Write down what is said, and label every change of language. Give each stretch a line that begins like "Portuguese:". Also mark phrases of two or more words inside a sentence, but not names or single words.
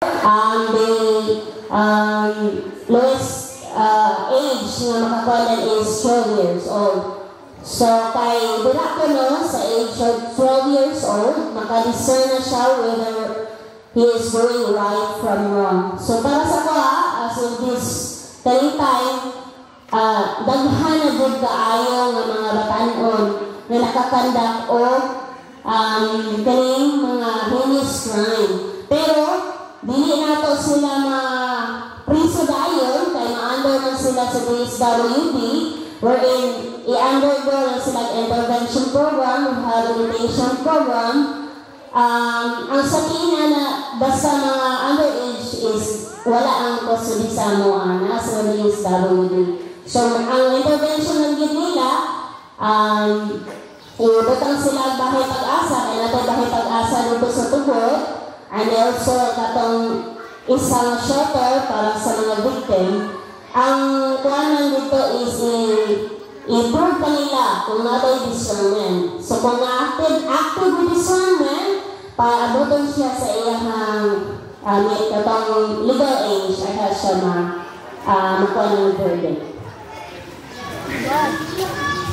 English: the lowest age
Filipino: na makakuha
English: is 12 years old. So,
Cebuano: kay dira ko no, sa age of 12 years old, makadiscern na siya
English: whether he is doing right from wrong. So,
Cebuano: para sa ko as of this time, daghan na din kaayo ng mga batanon na nakakandak o kaning mga
English: heinous crime.
Cebuano: Pero, dili nato sila ma-priso dayon, kay ma-under man sila sa DSWD,
English: wherein i-undergo
Cebuano: lang sila
English: intervention program, rehabilitation program.
Cebuano: Ang sabihin na basta mga underage is wala ang custody sa mga sa DSWD. So, ang intervention ng gid nila, ibutang sila bahay pag-asa, kaya nato bahay pag-asa dito sa tugod,
English: and also
Cebuano: katong isang shelter para sa mga victim. Ang kuhanan dito is i-prove pa nila kung nato'y discernment. So kung
English: active discernment,
Cebuano: paabuton siya sa iyang katong
English: legal age,
Cebuano: ay siya makuha ng verdict.